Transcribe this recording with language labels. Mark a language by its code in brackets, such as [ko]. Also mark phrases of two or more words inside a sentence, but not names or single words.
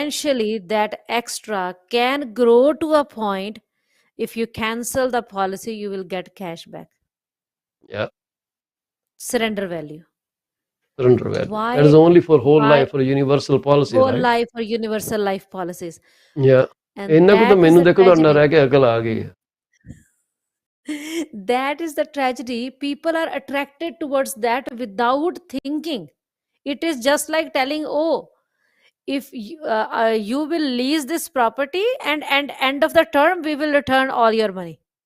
[en] potentially that extra can grow to a point. If you cancel the policy, you will get cash back, Yeah. surrender value. Surrender value. That is Why? only for whole Why? life, for universal policy, Whole right? life or universal life policies. Yeah. And [pa] ਇੰਨਾ ਕੁ ਤਾਂ [en] that is [pa] ਮੈਨੂੰ [en] the [pa] ਦੇਖੋ ਤੁਹਾਡੇ ਨਾਲ [en] tragedy. [pa] ਰਹਿ ਕੇ ਅਕਲ ਆ ਗਈ ਹੈ. [en] That is the tragedy. People are attracted towards that without thinking. It is just like telling, oh, if you will lease this property, and end of the term we will return all your money.